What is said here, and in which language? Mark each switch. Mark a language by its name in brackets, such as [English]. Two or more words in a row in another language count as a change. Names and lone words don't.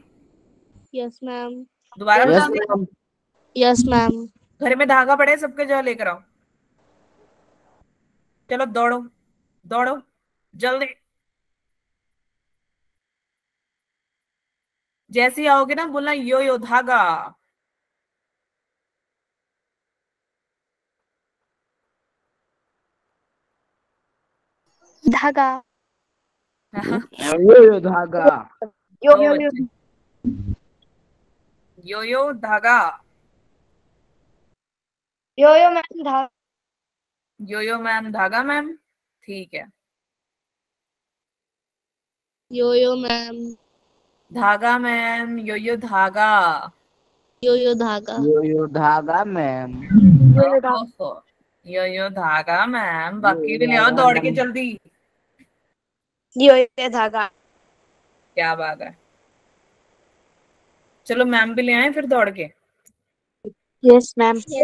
[English] yes ma'am. [Hindi] दोबारा [English] Yes, [Hindi] बता दें? [English] ma'am. yes ma'am. [Hindi] घर में धागा पड़े सबके, जाओ लेकर आओ। चलो दौड़ो दौड़ो जल्दी। जैसे ही आओगे ना बोलना यो यो धागा। धागा। Yo, धागा. यो दो यो यो। बच्चे, यो यो धागा, यो यो मैम धागा। यो यो मैम धागा मैम। ठीक है, यो मैम। धागा मैम, यो धागा। यो धागा। यो धागा मैम। ओहो, यो धागा मैम। बाकी भी ले आओ धागा दौड़ के मैम। जल्दी। यो धागा। क्या बात है, चलो मैम भी ले आए फिर दौड़ के। [English] yes ma'am.